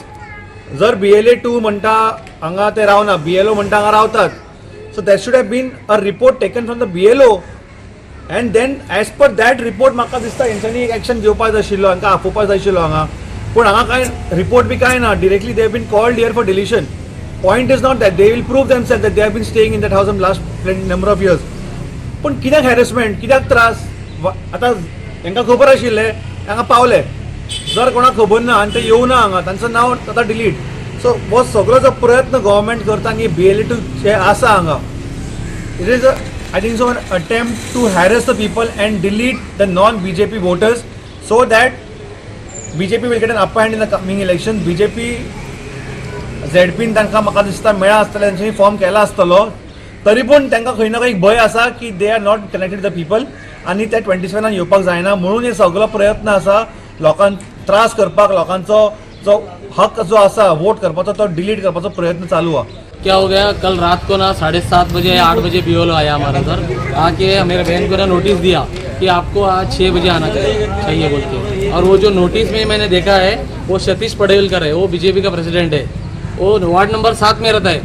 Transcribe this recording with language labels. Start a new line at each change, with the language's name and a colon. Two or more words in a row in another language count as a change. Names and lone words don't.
Konkani: जर BLA 2 म्हणटा हांगा ते रावना BLO म्हणटा हांगा रावतात सो
English: that should have been a report taken from the BLO and then as per that report
Konkani: म्हाका दिसता हेंच्यांनी एक एक्शन घेवपाक जाय आशिल्लो हांकां आपोवपाक जाय आशिल्लो हांगा. पूण हांगा कांय रिपोर्ट बी कांय ना.
English: directly they have been called here for deletion. point is not that they will prove themselves that they have been staying in that house from last number of years.
Konkani: पण कित्याक हॅरेसमेंट, कित्याक त्रास? आतां तांकां खबर आशिल्लें, हांगा पावले. जर कोणाक खबर ना आनी ते येवना हांगा, तांचो नांव आतां डिलीट. सो हो सगळो जो प्रयत्न गव्हर्मेंट करता आनी BLA जे आसा हांगा,
English: it is I think so an attempt to harass the people and delete the non-BJP voters so that BJP will get an upper hand in the coming election.
Konkani: BJP ZP तांकां म्हाका दिसता मेळ्ळा आसतलें, तांच्यांनी फॉर्म केला आसतलो, तरी पूण तांकां खंय ना खंय एक भंय आसा की
English: they are not connected the people
Konkani: आनी ते 27 येवपाक जायना, म्हणून हे सगळो प्रयत्न आसा लोकांक त्रास करपाक, लोकांचो जो हक जो आसा वोट करपाचो तो डिलीट करपाचो प्रयत्न चालू आहा.
Hindi: क्या हो गया, कल रात को ना 7:30 बजे 8 बजे BLO आया हमारा घर, आके मेरे बहन को ना नोटिस दिया कि आपको आज 6 बजे आना चाहिए बोल के. और वो जो नोटिस में मैंने देखा है वो सतीश पटेलकर है, वो BJP का प्रेसिडेंट है, वो वार्ड नंबर 7 में रहता है.